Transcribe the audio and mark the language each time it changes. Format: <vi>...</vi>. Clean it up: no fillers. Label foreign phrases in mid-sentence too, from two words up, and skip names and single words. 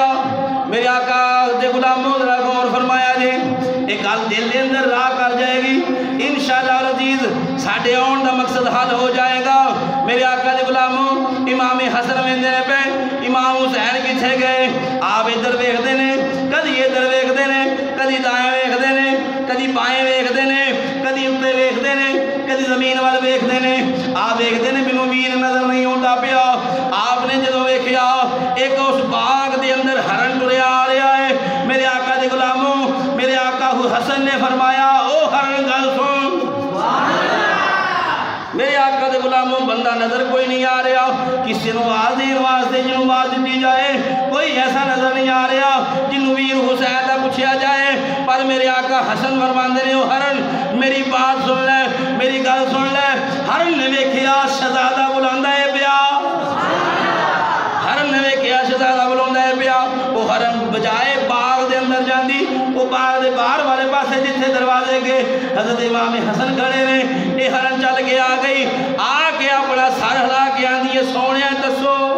<pa>میرے آقا دے غلاموں ذرا غور فرمایا جی، ایک گل دل دے اندر راہ کر جائے گی،</pa> <ar>انشاءاللہ العزیز</ar> <pa>ساڈے آن دا مقصد حل ہو جائے گا۔ میرے آقا دے غلاموں امام حسن ویندے نے پے، امام حسین کتھے گئے؟ آپ ادھر ویکھدے نے، کدی ادھر ویکھدے نے، کدی دائیں ویکھدے نے، کدی بائیں ویکھدے نے، کدی اوتے ویکھدے نے، کدی زمین وال ویکھدے نے، آپ ویکھدے نے مینوں ویر نظر نہیں آندا پیا۔ آپ نے جدوں ویکھیا ایک اس باغ دے اندر ہرن ٹریا آ رہا ہے، میرے آقا دے غلاموں میرے آقا حسن نے فرمایا او ہرن گل سن، میرے آقا دے غلاموں بندہ نظر کوئی نہیں آ رہا، کسی نو آواز دین واسطے جنوں آواز دیتی جائے کوئی ایسا نظر نہیں آ رہا جنوں ویر حسین دا پوچھیا جائے، پر میرے آقا حسن فرماندے نے او ہرن میری بات سن لے، میری گل سن لے۔ ہرن نے ویکھیا شہزادہ بلاندا ہے پیا، ہرن نے ویکھیا شہزادہ بلاندا ہے پیا، وہ ہرن بجائے باغ دے اندر جاندی، وہ باغ دے باہر والے پاسے جتھے دروازے کے حضرت امام حسن کھڑے نے، یہ ہرن چل کے آ گئی، آ کے اپنا سر ہلا کے آندی ہے سونیا دسو،</pa>